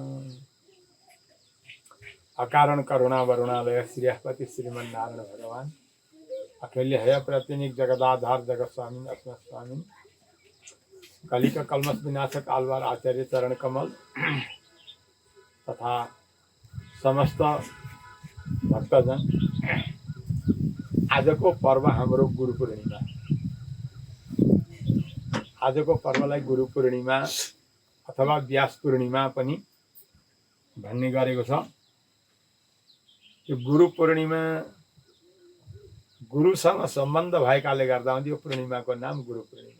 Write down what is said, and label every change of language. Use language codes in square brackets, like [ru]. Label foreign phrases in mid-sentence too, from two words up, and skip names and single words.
[sa] अकारण करुणा वरुणालय श्रीहपति श्रीमन्नारायण भगवान अखिल्य हय प्रतिनिक जगदाधार जगत स्वामी अस्मत् स्वामी कलिक कल्मष विनाशक आलवार आचार्य चरण कमल तथा समस्त भक्तजन [ne] आजको पर्व हाम्रो गुरु पूर्णिमा। आजको पर्वलाई गुरु पूर्णिमा अथवा व्यास पूर्णिमा पनि भन्ने गरेको छ। यो गुरु पूर्णिमा गुरुसँग सम्बन्ध भएकाले गर्दा यो पूर्णिमाको नाम गुरु पूर्णिमा।